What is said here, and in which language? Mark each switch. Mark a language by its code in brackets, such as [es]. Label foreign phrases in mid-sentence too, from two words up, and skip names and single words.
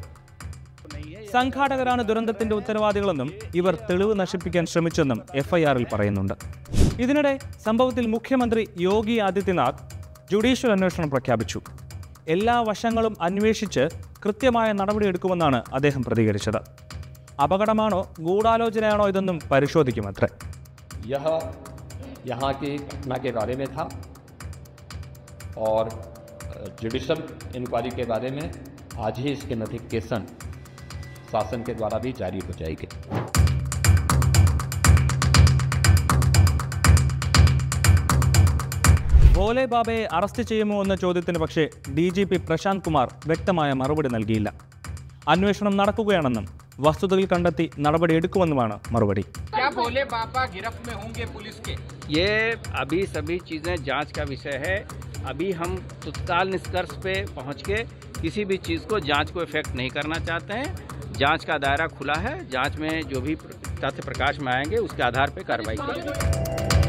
[ml] സംഘാടകരാണ് ദുരന്തത്തിന്റെ ഉത്തരവാദികളെന്നും ഇവർ തെളിവ് നശിപ്പിക്കാൻ ശ്രമിച്ചെന്നും FIR-ൽ പറയുന്നുണ്ട്. ഇതിനിടെ സംഭവത്തിൽ മുഖ്യമന്ത്രി യോഗി ആദിത്യനാഥ് ജുഡീഷ്യൽ അന്വേഷണം പ്രഖ്യാപിച്ചു. എല്ലാ വശങ്ങളും അന്വേഷിച്ച് കൃത്യമായ നടപടിയെടുക്കുമെന്നാണ് അദ്ദേഹം പ്രതികരിച്ചത്. അപകടമാണോ ഗൂഢാലോചനയാണോ ഇതെന്നും പരിശോധിക്കുമത്രേ. [hi] यहाँ की घटना के बारे में था और [en] judicial inquiry [hi] के बारे में आज ही इसके नोटिफिकेशन शासन के द्वारा भी जारी हो जाएगी. [ml] ഭോലെ ബാബയെ അറസ്റ്റ് ചെയ്യുമോ എന്ന ചോദ്യത്തിന് പക്ഷേ DGP പ്രശാന്ത് കുമാർ വ്യക്തമായ മറുപടി നൽകിയില്ല. അന്വേഷണം നടക്കുകയാണെന്നും വസ്തുതകൾ കണ്ടെത്തി നടപടി എടുക്കുമെന്നുമാണ് മറുപടി. [hi] भोले बाबा गिरफ्त में होंगे पुलिस के? ये अभी सभी चीज़ें जांच का विषय है. अभी हम तत्काल निष्कर्ष पे पहुंच के किसी भी चीज़ को जांच को इफेक्ट नहीं करना चाहते हैं. जांच का दायरा खुला है. जांच में जो भी तथ्य प्रकाश में आएंगे उसके आधार पर कार्रवाई करेंगे.